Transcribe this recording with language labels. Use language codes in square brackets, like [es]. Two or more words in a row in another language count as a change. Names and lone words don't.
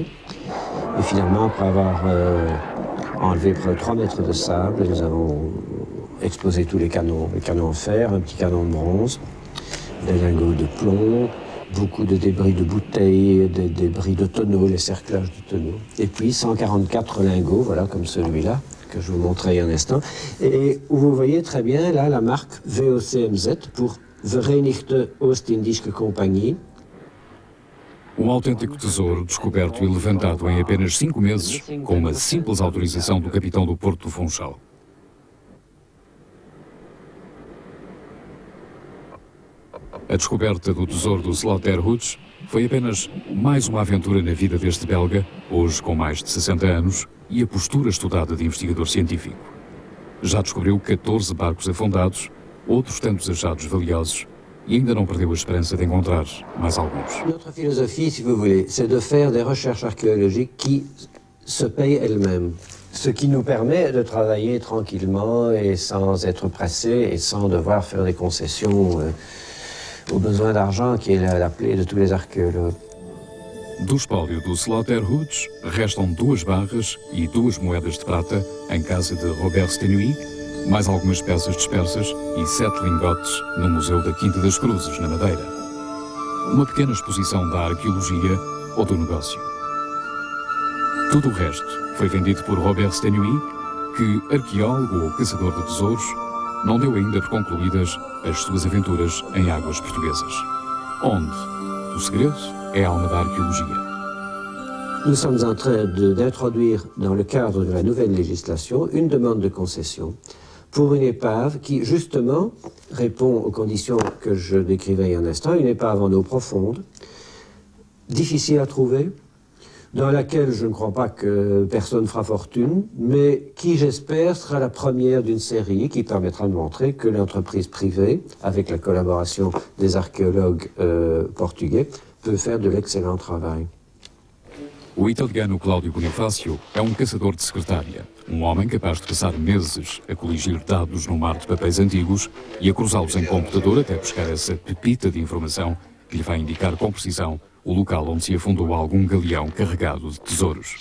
[fr] Et finalement, après avoir enlevé près de 3 mètres de sable, nous avons explosé tous les canons en fer, un petit canon de bronze, des lingots de plomb, beaucoup de débris de bouteilles, des débris de tonneaux, les cerclages de tonneaux. Et puis 144 lingots, voilà, comme celui-là, que je vous montrais un instant. Et vous voyez très bien là la marque VOCMZ pour Verenigde Oost-Indische Compagnie. [pt] Um autêntico tesouro descoberto e levantado em apenas 5 meses, com uma simples autorização do capitão do Porto do Funchal. A descoberta do tesouro do Slaughterhoods foi apenas mais uma aventura na vida deste belga, hoje com mais de 60 anos, e a postura estudada de investigador científico. Já descobriu 14 barcos afundados, outros tantos achados valiosos, e ainda não perdeu a esperança de encontrar mais alguns. [fr] Notre philosophie, si vous voulez, c'est de faire des recherches archéologiques qui se payent elles-mêmes. Ce qui nous permet de travailler tranquillement et sans être pressé et sans devoir faire des concessions au besoin d'argent qui est la plaie de tous les archéologues. [pt] Do espólio do Slaughterhoods restam 2 barras e 2 moedas de prata em casa de Robert Stenuy, mais algumas peças dispersas e 7 lingotes no Museu da Quinta das Cruzes, na Madeira. Uma pequena exposição da arqueologia ou do negócio. Tudo o resto foi vendido por Robert Stenuy, que, arqueólogo ou caçador de tesouros, não deu ainda por concluídas as suas aventuras em águas portuguesas. Onde o segredo é a alma da arqueologia. [fr] Nous sommes en train d'introduire dans le cadre de la nouvelle législation une demande de concession pour une épave qui, justement, répond aux conditions que je décrivais il y a un instant, une épave en eau profonde, difficile à trouver, dans laquelle je ne crois pas que personne fera fortune, mais qui, j'espère, sera la première d'une série qui permettra de montrer que l'entreprise privée, avec la collaboration des archéologues portugais, peut faire de l'excellent travail. [pt] O italiano Cláudio Bonifácio é um caçador de secretária, um homem capaz de passar meses a coligir dados no mar de papéis antigos e a cruzá-los em computador até buscar essa pepita de informação que lhe vai indicar com precisão o local onde se afundou algum galeão carregado de tesouros.